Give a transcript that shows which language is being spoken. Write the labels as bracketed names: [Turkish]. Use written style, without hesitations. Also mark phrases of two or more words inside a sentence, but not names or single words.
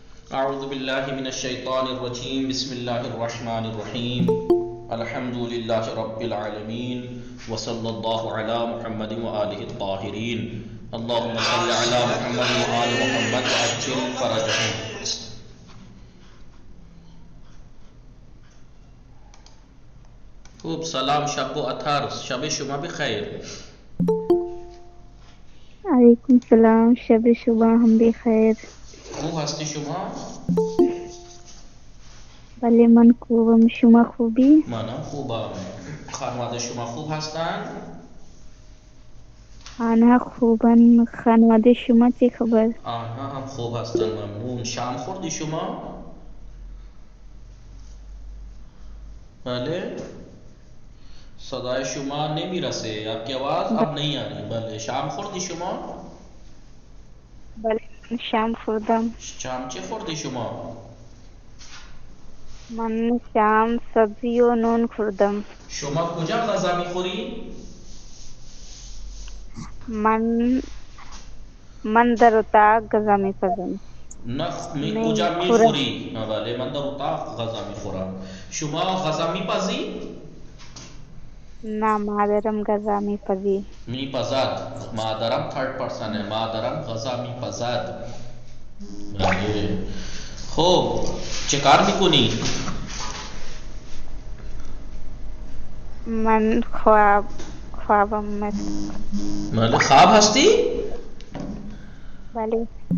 [Arabic] اعوذ باللہ من الشیطان الرجیم بسم اللہ الرحمن الرحیم الحمد للہ رب العالمین وصلی اللہ علی محمد وآلہ الطاہرین اللہم صلی علی محمد وآل محمد وعجل فرجہم. [Persian] خوب سلام شب و اطہر، شب شما بخیر. [Arabic] علیکم السلام، [Persian] شب شبہ ہم بھی خیر. خوب هستی شما؟ بله من خوبم، شما خوبی؟ منم خوبم. خانواده شما خوب هستن؟ آنها خوبن. خانواده شما چه خبر؟ آنها هم خوب هستن ممنون. شام خوردی شما؟ بله صدای شما نمیرسه، [Urdu] آپ کی آواز اب نہیں آ رہی. [Persian] بله شام خوردی شما؟ بله من شام خوردم. شام چه خوردی شما؟ من شام سبزی و نون خوردم. شما کجا غذا میخوری؟ من در اتاق غذا میپزم. نه کجا میخورم. میخوری؟ بله من در اتاق غذا میخورم. شما غذا میپزی؟ نه مادرم غذا میپزی. میپزد. مادرم [English] third person [Urdu] ہے، [Persian] مادرم غذا میپزد. بله خب چه کار میکنی؟ من خوابم بله خواب هستی؟ بله.